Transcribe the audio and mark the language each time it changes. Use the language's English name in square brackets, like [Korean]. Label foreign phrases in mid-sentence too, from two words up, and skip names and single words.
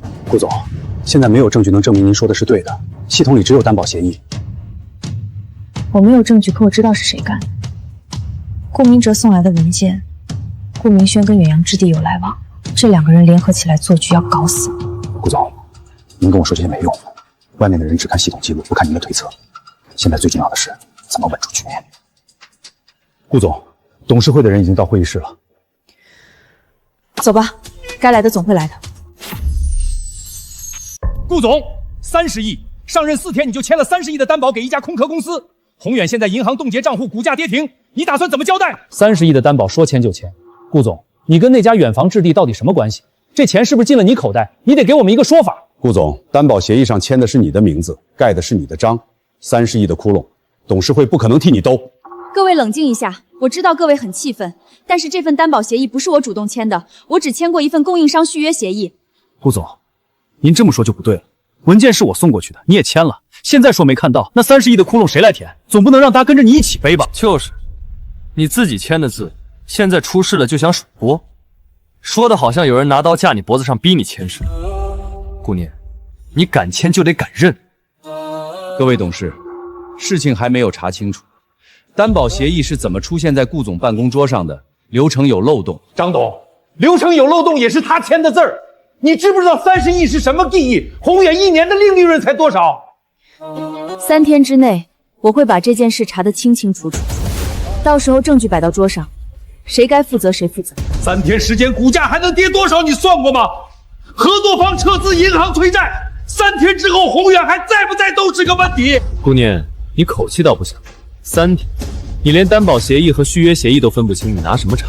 [Chinese] 顧總，現在沒有證據能證明您說的是對的，系統裡只有擔保協議。我沒有證據，可我知道是誰幹的。顧明哲送來的文件，顧明軒跟遠洋置地有來往，這2個人聯合起來做局，要搞死我。顧總，您跟我說這些沒用，外面的人只看系統記錄，不看您的推測。現在最重要的是怎麼穩住局面。顧總，董事會的人已經到會議室了。走吧，該來的總會來的。顧總，30億，上任4天你就簽了30億的擔保給一家空殼公司，宏遠現在銀行凍結賬戶，股價跌停，你打算怎麼交代？30億的擔保說簽就簽，顧總，你跟那家遠房置地到底什麼關係？這錢是不是進了你口袋？你得給我們一個說法。顧總，擔保協議上簽的是你的名字，蓋的是你的章，30億的窟窿，董事會不可能替你兜。各位冷靜一下，我知道各位很氣憤，但是這份擔保協議不是我主動簽的，我只簽過一份供應商續約協議。顧總，您這麼說就不對了，文件是我送過去的，你也簽了，現在說沒看到，那30億的窟窿誰來填？總不能讓他跟着你一起背吧？就是，你自己簽的字，現在出事了就想甩鍋，說的好像有人拿刀架你脖子上逼你簽似的。顧念，你敢簽就得敢認。各位董事，事情還沒有查清楚，擔保協議是怎麼出現在顧總辦公桌上的？流程有漏洞。張董，流程有漏洞也是他簽的字兒，你知不知道30億是什麼意義？宏遠1年的净利潤才多少？ 3天之內，我会把這件事查得清清楚楚，到時候證據擺到桌上，誰該負責誰負責。 3天時間，股價還能跌多少？你算過嗎？合作方撤資銀行催債，3天之後宏遠還在不在都是個問題。顾念，你口氣倒不小。3天，你連擔保協議和續約協議都分不清，你拿什麼查？